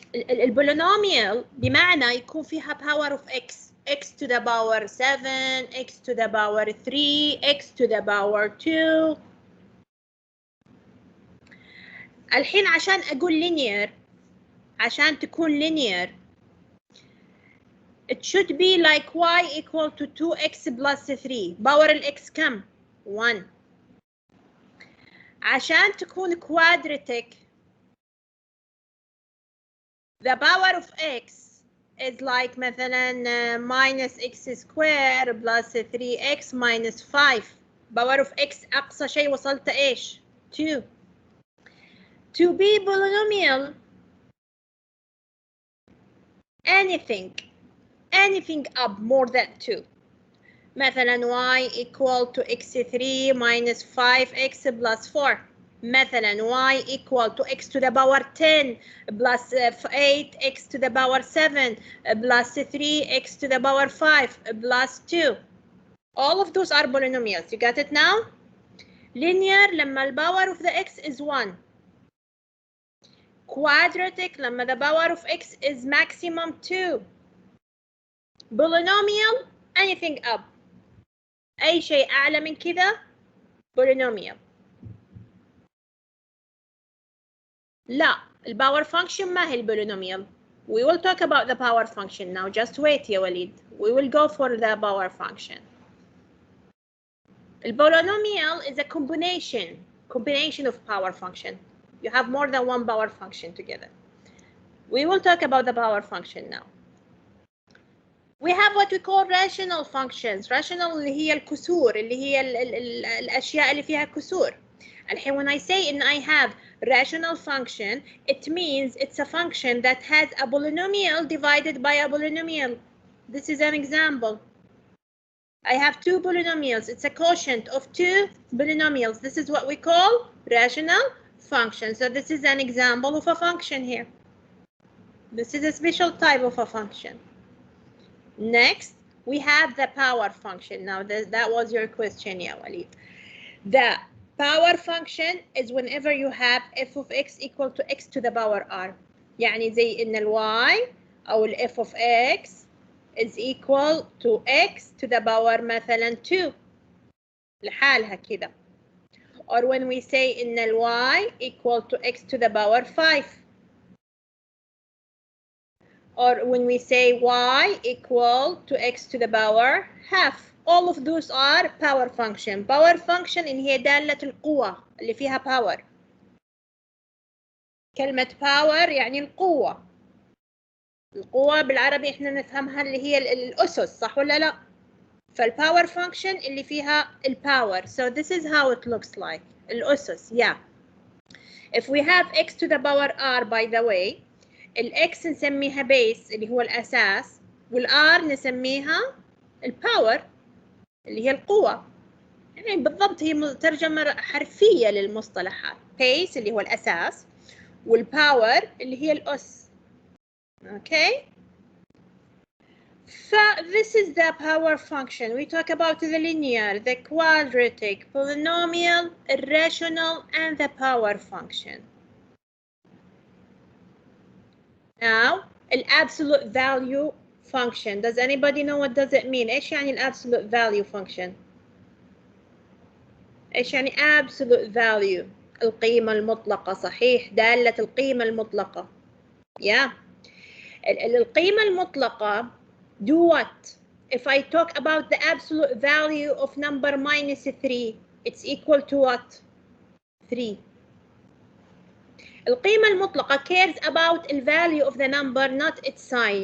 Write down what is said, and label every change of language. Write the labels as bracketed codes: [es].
[ar] البولينوميال بمعنى يكون فيها power of x. [en] x to the power 7, x to the power 3, x to the power 2. [ar] الحين عشان أقول linear، عشان تكون [en] linear it should be like y equal to 2x plus 3. power [ar] الx كم؟ [en] 1. [ar] عشان تكون [en] quadratic the power of x is like مثلا minus x squared plus 3x minus 5. [ar] power of x أقصى شيء وصلت إيش؟ 2. [en] To be polynomial anything up more than 2. مثلا y equal to x3 minus 5x plus 4. مثلا y equal to x to the power 10 plus 8x to the power 7 plus 3x to the power 5 plus 2. All of those are polynomials. You got it now? Linear لما the power of the x is 1. Quadratic لما the power of x is maximum 2. Polynomial anything up. [ar] أي شيء أعلى من كده polynomial. لا, الباور function ما هي البولينوميال. [en] We will talk about the power function now. Just wait يا وليد. We will go for the power function. The polynomial is a combination of power function. You have more than one power function together. We will talk about the power function now. We have what we call rational functions. [ar] Rational اللي هي الكسور, اللي هي الأشياء اللي فيها كسور. [en] الحين when I say in I have rational function, it means it's a function that has a polynomial divided by a polynomial. This is an example. I have two polynomials. It's a quotient of two polynomials. This is what we call rational function. So this is an example of a function here. This is a special type of a function. Next, we have the power function. Now, that was your question, yeah, Walid. The power function is whenever you have f of x equal to x to the power r. [ar] يعني زي إن [en] y أو f of x is equal to x to the power مثلا 2 [ar] لحالها كده. [en] Or when we say إن y equal to x to the power 5. Or when we say y equal to x to the power half. All of those are power function. [ar] Power function إن هي دالة القوة اللي فيها power. كلمة power يعني القوة. القوة بالعربي إحنا نفهمها اللي هي الأسس, صح ولا لا؟ فالpower function اللي فيها الpower. [en] So this is how it looks like. الأسس, yeah. If we have x to the power r, by the way, الx نسميها base [ar] اللي هو الأساس, [en] والr نسميها الpower [ar] اللي هي القوة. يعني بالضبط هي ترجمة حرفية للمصطلحات. base اللي هو الأساس, والpower اللي هي الأس. [en] Okay? So this is the power function. We talk about the linear, the quadratic, polynomial, irrational, and the power function. Now, the absolute value function. Does anybody know what does it mean? [ar] إيش يعني [en] absolute value function? [ar] إيش يعني absolute value? القيمة المطلقة, صحيح, دالة القيمة المطلقة. [en] Yeah. القيمة المطلقة do what? If I talk about the absolute value of number minus 3, it's equal to what? 3. القيمة المطلقة cares about the value of the number, not its sign.